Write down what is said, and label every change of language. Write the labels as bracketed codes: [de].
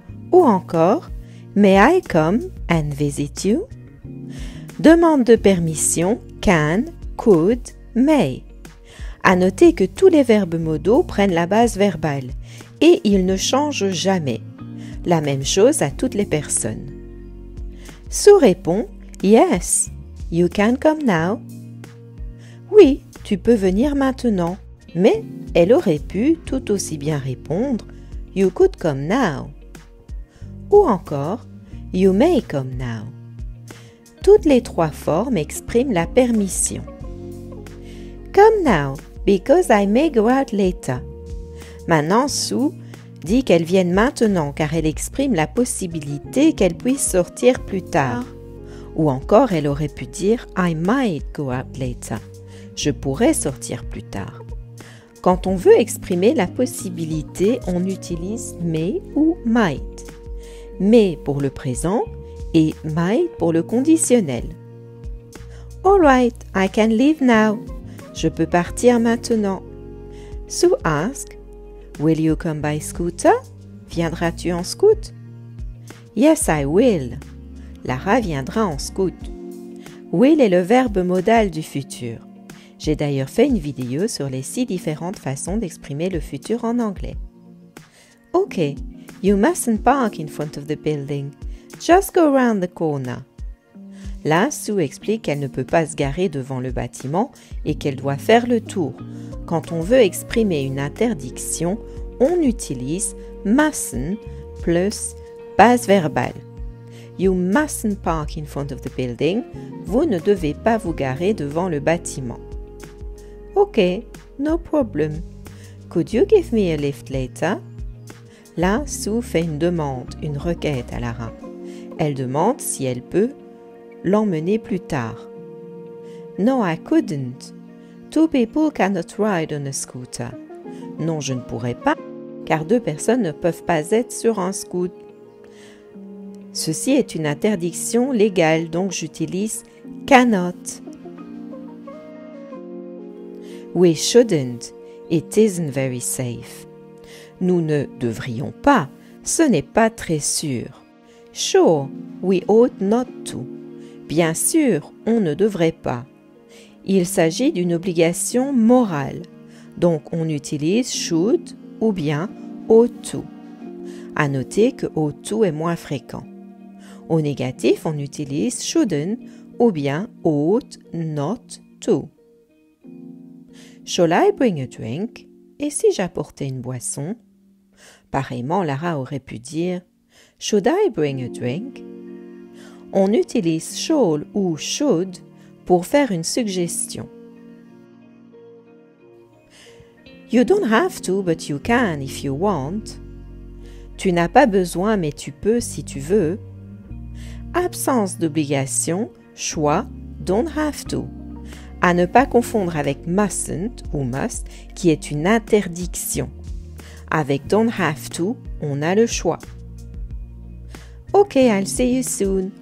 [en] Ou encore May I come and visit you? [fr] Demande de permission can, could, may. À noter que tous les verbes modaux prennent la base verbale et ils ne changent jamais. La même chose à toutes les personnes. Sue répond [en] Yes, you can come now. [fr] Oui, tu peux venir maintenant. Mais elle aurait pu tout aussi bien répondre [en] You could come now. [fr] Ou encore [en] You may come now. [fr] Toutes les trois formes expriment la permission. [en] Come now, because I may go out later. [fr] Maintenant, Sue dit qu'elle vienne maintenant car elle exprime la possibilité qu'elle puisse sortir plus tard. Ou encore, elle aurait pu dire [en] I might go out later. [fr] Je pourrais sortir plus tard. Quand on veut exprimer la possibilité, on utilise may ou might. May pour le présent et might pour le conditionnel. [en] All right, I can leave now. [fr] Je peux partir maintenant. [en] Sue ask, Will you come by scooter? [fr] Viendras-tu en scoot? [en] Yes, I will. [fr] Lara viendra en scoot. Will est le verbe modal du futur. J'ai d'ailleurs fait une vidéo sur les 6 différentes façons d'exprimer le futur en anglais. [en] Ok, you mustn't park in front of the building. Just go around the corner. [fr] Là, Sue explique qu'elle ne peut pas se garer devant le bâtiment et qu'elle doit faire le tour. Quand on veut exprimer une interdiction, on utilise mustn't plus base verbale. [en] You mustn't park in front of the building. [fr] Vous ne devez pas vous garer devant le bâtiment. [en] Ok, no problem. Could you give me a lift later? [fr] Là, Sue fait une demande, une requête à Lara. Elle demande si elle peut l'emmener plus tard. [en] No, I couldn't. 2 people cannot ride on a scooter. [fr] Non, je ne pourrais pas, car 2 personnes ne peuvent pas être sur un scoot. Ceci est une interdiction légale, donc j'utilise cannot. [en] We shouldn't. It isn't very safe. [fr] Nous ne devrions pas, ce n'est pas très sûr. [en] Sure, we ought not to. [fr] Bien sûr, on ne devrait pas. Il s'agit d'une obligation morale, donc on utilise should ou bien ought to. À noter que ought to est moins fréquent. Au négatif, on utilise shouldn't ou bien ought not to. [en] Shall I bring a drink? [fr] Et si j'apportais une boisson? Pareillement, Lara aurait pu dire « [en] Should I bring a drink ?» [fr] On utilise « shall » ou « should » pour faire une suggestion. [en] You don't have to, but you can if you want. [fr] Tu n'as pas besoin, mais tu peux si tu veux. Absence d'obligation, choix, don't have to. À ne pas confondre avec mustn't ou must, qui est une interdiction. Avec don't have to, on a le choix. [en] Ok, I'll see you soon.